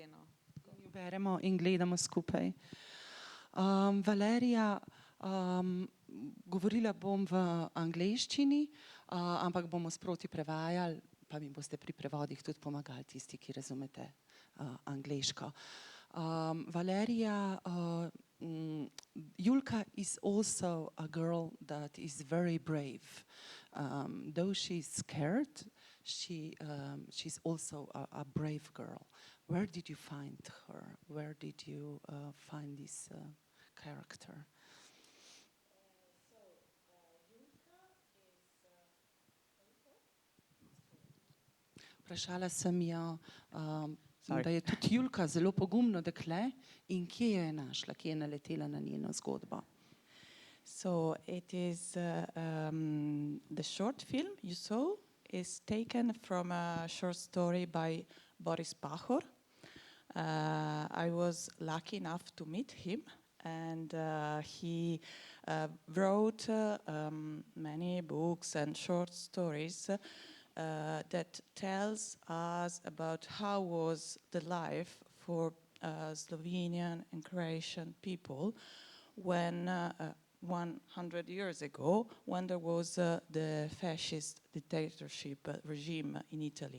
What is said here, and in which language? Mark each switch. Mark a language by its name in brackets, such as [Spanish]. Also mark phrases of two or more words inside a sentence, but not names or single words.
[Slovenian] Mi beremo in gledamo skupaj. Valerija, govorila bom v angleščini, ampak bomo sproti prevajali, pa mi boste pri prevodih tudi pomagali tisti, ki razumete angleško. [English] Valerija, Julka is also a girl that is very brave. Though she's scared, she's also a brave girl. Where did you find her? Where did you find this character? [Slovenian] Vprašala sem jo, da je tudi Julka zelo pogumno dekle in kje jo je našla, kje je naletela na njeno zgodbo. [English] So it is the short film you saw is taken from a short story by Boris Pahor. I was lucky enough to meet him and he wrote many books and short stories that tells us about how was the life for Slovenian and Croatian people when 100 years ago, when there was the fascist dictatorship regime in Italy.